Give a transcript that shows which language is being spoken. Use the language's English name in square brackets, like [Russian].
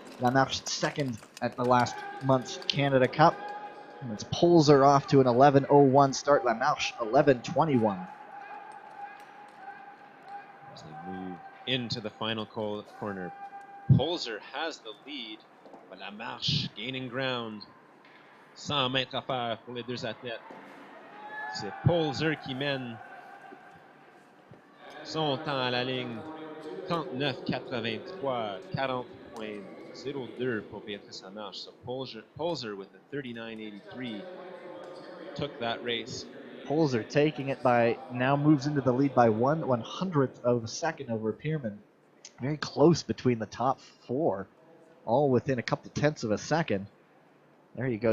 [English] Lamarche second at the last month's Canada Cup. And it's Pulser off to an 11:01 start. Lamarche 11:21. As they move into the final corner, Pulser has the lead, but Lamarche gaining ground. [French] 100 mètres à faire pour les deux athlètes. C'est Pulser qui mène. Son temps à la ligne, 39,83, 40.02 pour Beatrice Lamarche. [English] So Pulser with a 39.83 took that race. Pulser taking it by, now moves into the lead by 1/100th of a second over Pierman. Very close between the top four, all within a couple tenths of a second. There you go.